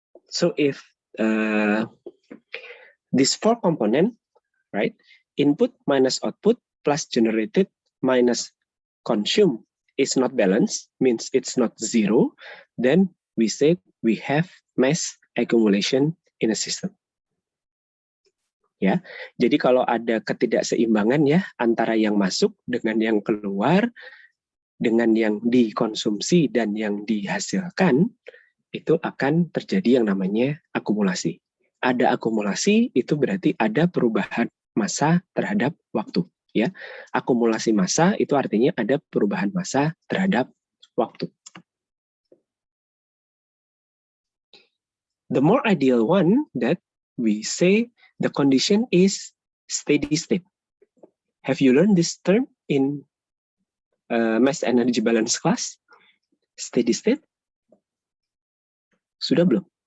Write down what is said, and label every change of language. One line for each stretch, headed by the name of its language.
English: So if this 4 component, right, input minus output plus generated minus consumed is not balanced, means it's not zero, then we say we have mass accumulation in a system.
Indonesian: Ya, jadi kalau ada ketidakseimbangan ya antara yang masuk dengan yang keluar, dengan yang dikonsumsi dan yang dihasilkan, itu akan terjadi yang namanya akumulasi. Ada akumulasi itu berarti ada perubahan massa terhadap waktu. Ya, akumulasi massa itu artinya ada perubahan massa terhadap waktu.
English: the more ideal one that we say the condition is steady state. Have you learned this term in mass energy balance class?
Indonesian: Steady state? Sudah belum?